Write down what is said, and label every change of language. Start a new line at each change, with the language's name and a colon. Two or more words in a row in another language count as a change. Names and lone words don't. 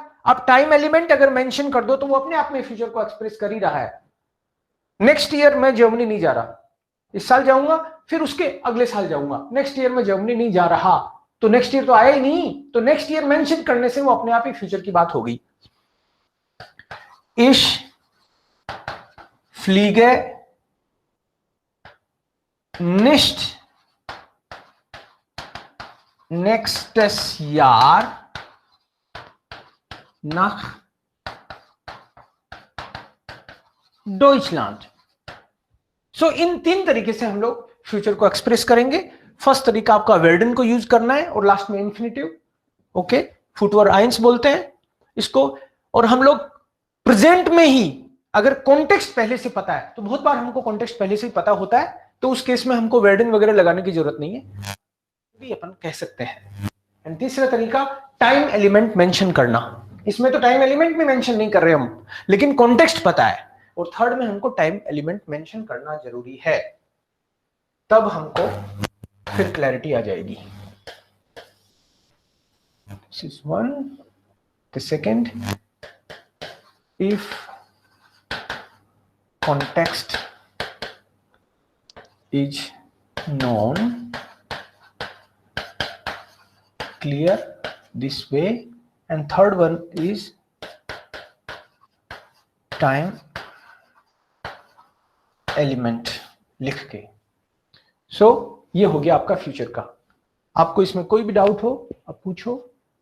Hindi: अब
English: time element
Hindi: अगर मेंशन कर दो तो वो अपने आप में फ्यूचर को एक्सप्रेस कर ही रहा है।
English: next year
Hindi: मैं जर्मनी नहीं जा रहा, इस साल जाऊंगा, फिर उसके अगले साल जाऊंगा।
English: next year
Hindi: में जर्मनी नहीं जा रहा, तो
English: next year
Hindi: तो आया ही नहीं, तो
English: next year
Hindi: मेंशन करने से वो अपने आप ही फ्यूचर की बात हो गई।
German: Ich fliege nicht nächstes Jahr nach Deutschland।
Hindi: सो इन तीन तरीके से हम लोग फ्यूचर को एक्सप्रेस करेंगे। फर्स्ट तरीका आपका वेर्डन को यूज करना है और लास्ट में इंफिनिटिव, ओके,
German: Futur eins
Hindi: बोलते हैं इसको। और हम लोग प्रेजेंट में ही अगर कॉन्टेक्स्ट पहले से पता है, तो बहुत बार हमको कॉन्टेक्स्ट पहले से ही पता होता है, तो उस केस में हमको वेर्डन वगैरह लगाने की जरूरत नहीं है, भी अपन कह सकते हैं। एंड तीसरा तरीका
English: time element
Hindi: मेंशन करना। इसमें तो
English: time element
Hindi: भी मेंशन नहीं कर रहे हम, लेकिन कॉन्टेक्स्ट पता है। और थर्ड में हमको
English: time element
Hindi: मेंशन करना जरूरी है, तब हमको फिर क्लैरिटी आ जाएगी।
English: This is one. The second, if context is known, clear this way, and third one is time element
Hindi: लिख के। सो ये हो गया आपका फ्यूचर का। आपको इसमें कोई भी डाउट हो आप पूछो।